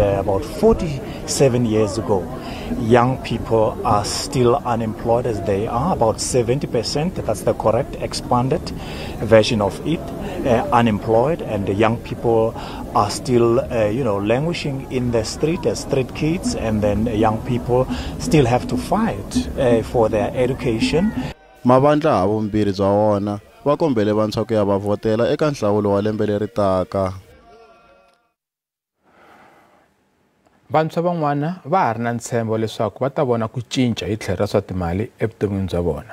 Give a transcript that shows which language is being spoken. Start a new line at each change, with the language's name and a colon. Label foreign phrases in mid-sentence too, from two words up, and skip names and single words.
English: about 47 years ago, young people are still unemployed as they are, about 70%, that's the correct expanded version of it, unemployed, and the young people are still, languishing in the street as street kids, and then young people still have to fight for their education.
Tsonga: Mavandla havumbirhi bya wona va kombele vantshwa ku ya va votela eka nhlawulo wa lembe leri taka. Vantshwa van'wana va ha ri na ntshembo leswaku va ta vona ku cinca hi tlhelo ra swa timali evuton'wini bya vona.